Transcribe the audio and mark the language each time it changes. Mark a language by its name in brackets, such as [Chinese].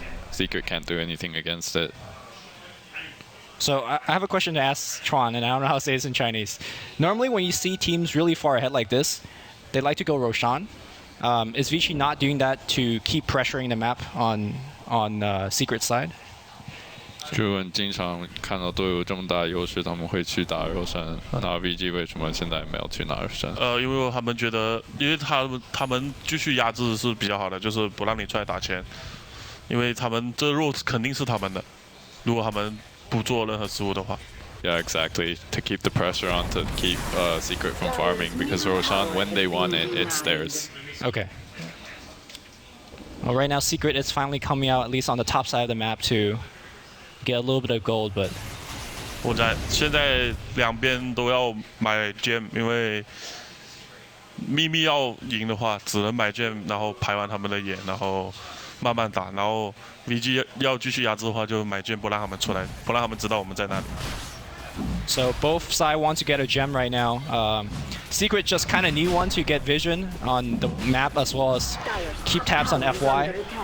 [English] Secret can't do anything against it. So I have a question to ask Tron, and I don't know how to say this in Chinese. Normally when you see teams really far ahead like this, they like to go Roshan. Is Vici not doing that to keep pressuring the map on Secret side? [Chinese] 就很经常看到队友这么大优势，他们会去打肉山。那 VG 为什么现在没有去拿肉山？因为他们觉得，因为他们继续压制是比较好的，就是不让你出来打钱，因为他们这肉肯定是他们的，如果他们不做任何失误的话。 [English] Yeah, exactly. To keep the pressure on to keep Secret from farming, because Roshan, when they want it, it's theirs. Okay. Well, right now Secret is finally coming out, at least on the top side of the map, to get a little bit of gold, but [Chinese] 现在两边都要买 gem， 因为秘密要赢的话，只能买 gem， 然后排完他们的眼，然后慢慢打，然后 VG 要继续压制的话，就买 gem 不让他们出来，不让他们知道我们在哪里。 [English] So both sides want to get a gem right now. Secret just kind of need one to get vision on the map as well as keep tabs on FY.